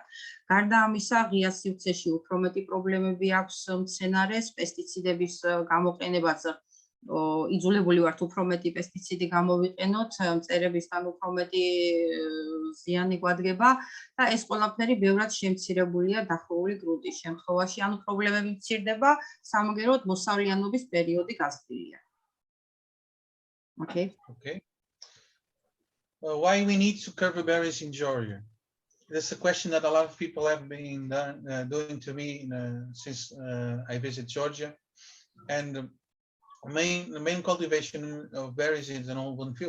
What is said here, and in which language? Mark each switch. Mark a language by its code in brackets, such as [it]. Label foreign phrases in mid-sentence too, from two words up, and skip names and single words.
[ka] გარდა ამისა, ღია სივრცეში უფრო მეტი პრობლემები აქვს მცენარეს, პესტიციდების გამოყენებაც იძულებული ვართ უფრო მეტი პესტიციდი გამოვიყენოთ, მწერებისგან უფრო მეტი ზიანი გვადგება და ეს ყველაფერი ბევრად შემცირებულია დახურული გრუნტის შემთხვევაში, ანუ პრობლემები მცირდება, სამაგეროდ მოსავლიანობის პერიოდი გაზრდილია. [en] Okay. Why we need to cover berries in Georgia? This is a question that a lot of people have been doing to me since I visit Georgia. And the main cultivation of berries is an open field.